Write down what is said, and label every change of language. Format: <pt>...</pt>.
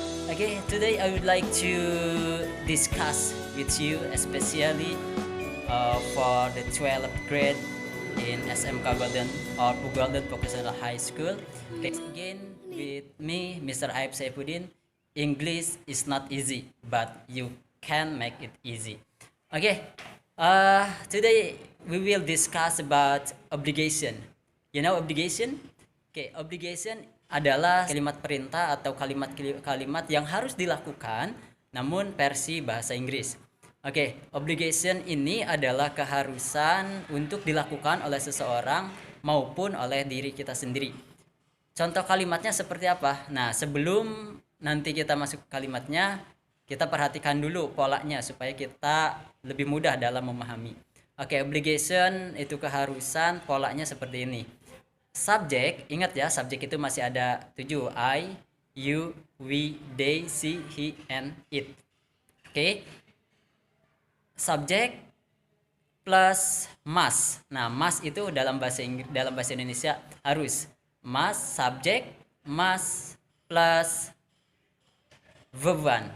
<en>Okay, today I would like to discuss with you especially for the 12th grade in SMK Golden or Golden Vocational High School. Okay, again with me, Mr. Aib Saifuddin. English is not easy, but you can make it easy. Okay, today we will discuss about obligation. You know obligation?</en> <id>Okay, obligation adalah kalimat perintah atau kalimat-kalimat yang harus dilakukan namun versi bahasa Inggris. Oke, obligation ini adalah keharusan untuk dilakukan oleh seseorang maupun oleh diri kita sendiri. Contoh kalimatnya seperti apa? Nah, sebelum nanti kita masuk ke kalimatnya, kita perhatikan dulu polanya supaya kita lebih mudah dalam memahami. Oke, obligation itu keharusan, polanya seperti ini. Subjek, ingat ya, subjek itu masih ada 7,</id> <en>I, you, we, they, she, he, and it.</en> <id>Oke. Subjek plus must. Nah, must itu dalam bahasa Indonesia harus. Must, subjek, must plus verb one.</id>